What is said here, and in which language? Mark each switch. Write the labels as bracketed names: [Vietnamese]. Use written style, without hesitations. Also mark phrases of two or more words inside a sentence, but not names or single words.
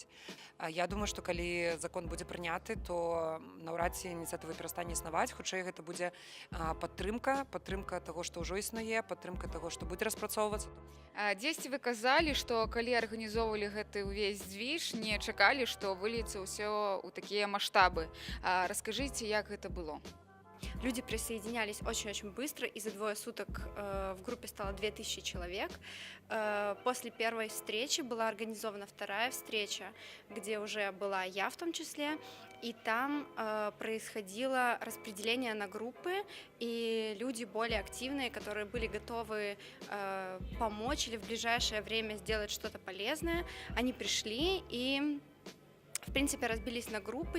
[Belarusian] Я думаю, што калі закон будзе прыняты, то наўрад ці ініцыятыва перастане існаваць, хутчэй гэта будзе падтрымка таго, што ўжо існуе, падтрымка таго, што будзе распрацоўвацца. Дзесьці вы казалі, што калі арганізоўвалі гэты ўвесь дзвіж, не чакалі, што выльецца ўсё ў такія маштабы. Раскажыце, як гэта было? [Russian] Люди присоединялись очень-очень быстро, и за 2 суток в группе стало 2000 человек. После первой встречи была организована вторая встреча, где уже была я в том числе, и там происходило распределение на группы, и люди более активные, которые были готовы помочь или в ближайшее время сделать что-то полезное, они пришли и в принципе разбились на группы.